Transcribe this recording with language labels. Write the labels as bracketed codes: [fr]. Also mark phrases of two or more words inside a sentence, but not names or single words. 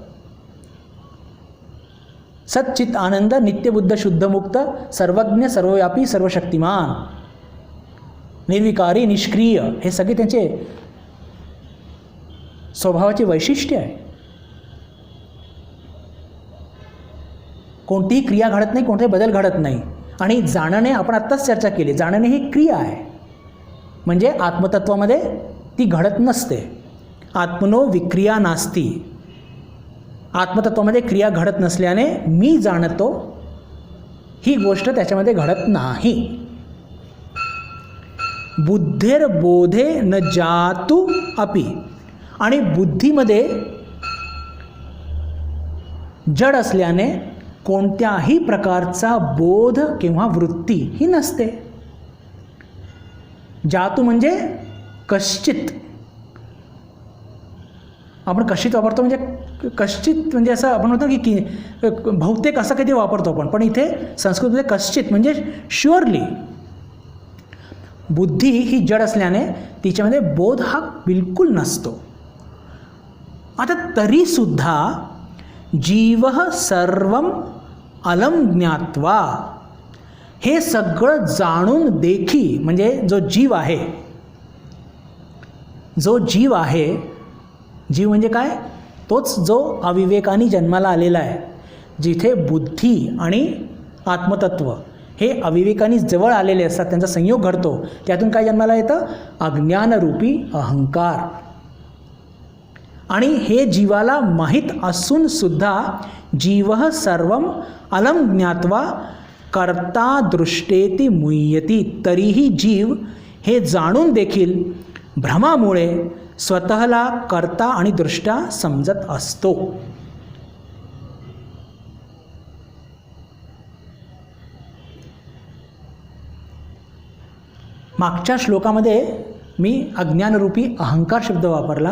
[mr] सच्चित आनंद, नित्यबुद्ध शुद्ध मुक्त, सर्वज्ञ सर्वव्यापी सर्वशक्तिमान, निर्विकारी निष्क्रिय, हे सगळे त्यांचे स्वभावाची वैशिष्ट्य आहे. कोणतीही क्रिया घडत नाही, कोणताही बदल घडत नाही. आणि जाणणे, आपण आत्ताच चर्चा केली, जाणणे ही क्रिया आहे, म्हणजे आत्मतत्वामध्ये ती घडत नसते. [sa] आत्मनो विक्रिया नास्ती. [mr] आत्मतत्वामध्ये क्रिया घडत नसल्याने मी जाणतो ही गोष्ट त्याच्यामध्ये घडत नाही. [sa] बुद्धिर्बोधे न जातु अपि. [mr] आणि बुद्धीमध्ये जड असल्याने कोणत्याही प्रकारचा बोध किंवा वृत्ती ही नसते. जातु म्हणजे कश्चित. आपण कश्चित वापरतो, म्हणजे कश्चित म्हणजे असं आपण म्हणतो की बहुतेक असं कधी वापरतो आपण, पण इथे संस्कृतमध्ये कश्चित म्हणजे शुअरली. बुद्धी ही जड असल्याने तिच्यामध्ये बोध हा बिलकुल नसतो. आता तरीसुद्धा [sa] जीव सर्वं अलम ज्ञात्वा, [mr] हे सगळं जाणून देखी, म्हणजे जो जीव आहे, जीव म्हणजे काय, तोच जो अविवेकाने जन्माला आलेला आहे, जिथे बुद्धी आणि आत्मतत्व हे अविवेकाने जवळ आलेले असतात, त्यांचा संयोग घडतो, त्यातून काय जन्माला येतं, अज्ञानरूपी अहंकार. आणि हे जीवाला माहीत असून सुद्धा [sa] जीव सर्वम अलम ज्ञात्वा कर्ता दृष्टेती मुह्यती, [mr] तरीही जीव हे जाणून देखील भ्रमामुळे स्वतःला कर्ता आणि दृष्टा समजत असतो. मागच्या श्लोकामध्ये मी अज्ञानरूपी अहंकार शब्द वापरला.